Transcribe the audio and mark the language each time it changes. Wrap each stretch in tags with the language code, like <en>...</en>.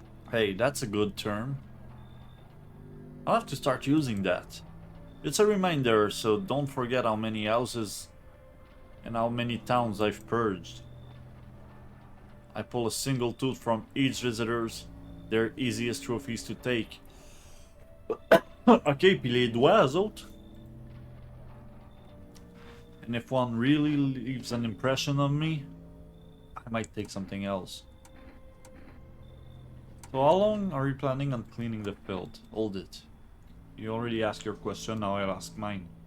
<en>Hey, that's a good term. I'll have to start using that. It's a reminder, so don't forget how many houses and how many towns I've purged. I pull a single tooth from each visitor's, their easiest trophies to take.</en> <fr>Ok, puis les doigts, eux autres?</fr> <en>And if one really leaves an impression on me, I might take something else. So how long are you planning on cleaning the field? Hold it. You already asked your question, now I'll ask mine.</en>